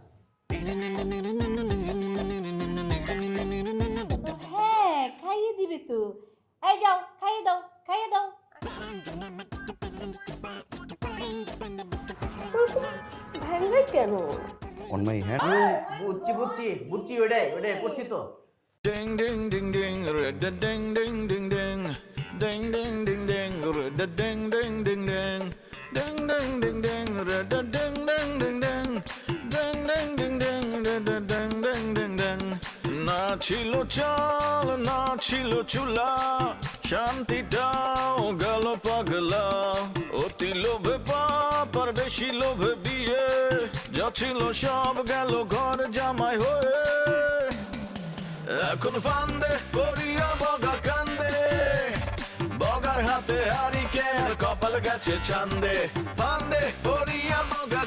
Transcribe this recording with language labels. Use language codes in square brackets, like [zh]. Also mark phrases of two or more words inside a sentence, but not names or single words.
[bn] হ্যাঁ খাইয়ে দিবে তো। এই যাও খাইয়ে দাও, খাইয়ে দাও। ভাঙবে কেন? [en] on my hand. [bn] বুঝছি বুঝছি বুঝছি, ওইটাই ওইটাই করছি তো। Ding ding ding ding, da ding ding ding ding, ding ding ding ding, da ding ding ding ding, ding ding ding ding, da ding ding ding ding, ding ding ding ding, da ding ding ding ding. না ছিল চাল না ছিল চুলা, শান্তিটাও গেল পাগলা, অতি লোভে পাপ আর বেশি লোভে বিয়ে, যা ছিল সব গেল ঘর জামাই হয়ে। এখন ফান্দে করিয়া বগা কান্দে, বগার হাতে হারিকে আর কপাল গেছে চান্দে, ফান্দে করিয়া বগা।